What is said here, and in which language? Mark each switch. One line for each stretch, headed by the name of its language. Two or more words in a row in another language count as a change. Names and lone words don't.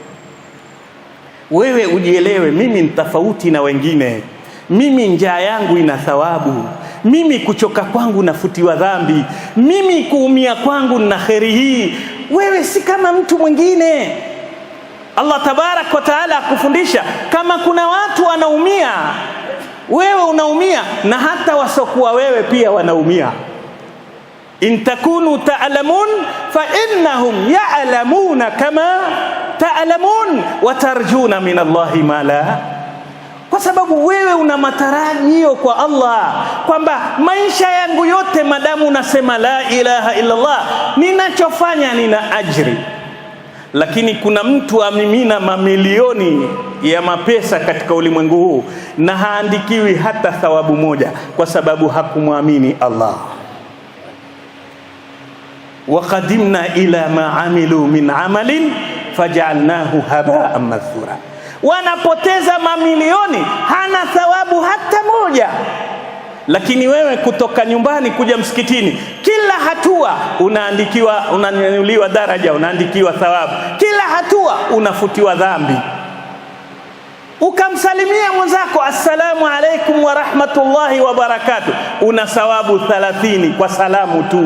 Swahili: Wewe ujielewe, mimi ni tofauti na wengine, mimi njaa yangu ina thawabu, mimi kuchoka kwangu nafutiwa dhambi, mimi kuumia kwangu na kheri hii. Wewe si kama mtu mwingine.
Arabic: الله تبارك وتعالى
Swahili: akufundisha, kama kuna watu wanaumia, wewe unaumia, na hata wasokuwa wewe pia wanaumia.
Arabic: إن تكونوا تعلمون فإنهم يعلمون كما تعلمون وترجون من الله ما لا,
Swahili: kwa sababu wewe una matarajio kwa Allah kwamba maisha yangu yote madamu unasema
Arabic: لا إله إلا الله,
Swahili: ninachofanya nina ajri. Lakini kuna mtu amimina mamilioni ya mapesa katika ulimwengu huu na haandikiwi hata thawabu moja, kwa sababu hakumwamini Allah.
Arabic: وقدمنا إلى ما عملوا من عمل فجعلناه هباء منثورا.
Swahili: Wanapoteza mamilioni, hana thawabu hata moja. Lakini wewe kutoka nyumbani kuja msikitini, kila hatua unaandikiwa, unanyanyuliwa daraja, unaandikiwa thawabu. Kila hatua unafutiwa dhambi. Ukamsalimia mwenzako
Arabic: السلام عليكم ورحمة الله وبركاته,
Swahili: una thawabu 30 kwa salamu tu.